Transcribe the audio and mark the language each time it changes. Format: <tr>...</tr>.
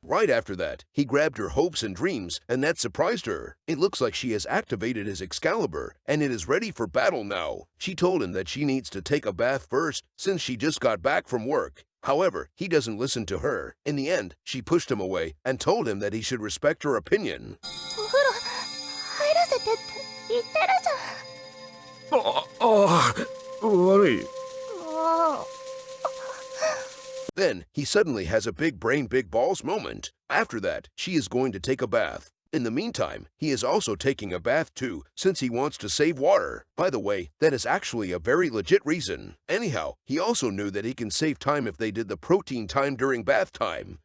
<en>Right after that, he grabbed her hopes and dreams, and that surprised her. It looks like she has activated his Excalibur, and it is ready for battle now. She told him that she needs to take a bath first since she just got back from work. However, he doesn't listen to her. In the end, she pushed him away and told him that he should respect her opinion.</en> <ja>お風呂入らせてって言ってるじゃん。悪い。もう。</ja> <en>Then, he suddenly has a big brain, big balls moment. After that, she is going to take a bath. In the meantime, he is also taking a bath too, since he wants to save water. By the way, that is actually a very legit reason. Anyhow, he also knew that he can save time if they did the protein time during bath time.</en>